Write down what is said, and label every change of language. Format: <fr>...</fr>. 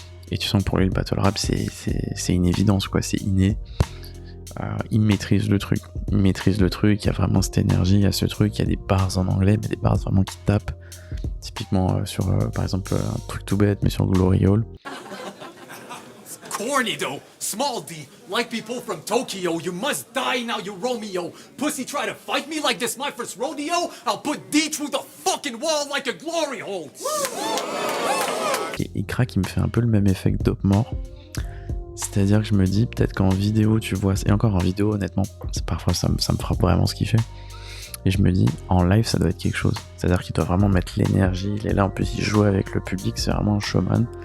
<fr>Et tu sens que pour lui, le battle rap, c'est une évidence, quoi. C'est inné. Il maîtrise le truc. Il y a vraiment cette énergie, il y a ce truc, il y a des bars en anglais, mais des bars vraiment qui tapent. Typiquement sur, par exemple, un truc tout bête, mais sur Glory Hall.</fr> <en>Corny though, small D, like people from Tokyo, you must die now, you Romeo. Pussy try to fight me like this my first rodeo, I'll put D through the fucking wall like a glory hole.</en> <fr>Et Crack, il me fait un peu le même effet que Dope Mort. C'est-à-dire que je me dis, peut-être qu'en vidéo, tu vois, et encore en vidéo, honnêtement, parfois ça me frappe vraiment ce qu'il fait. Et je me dis, en live, ça doit être quelque chose. C'est-à-dire qu'il doit vraiment mettre l'énergie, il est là, en plus il joue avec le public, c'est vraiment un showman.</fr>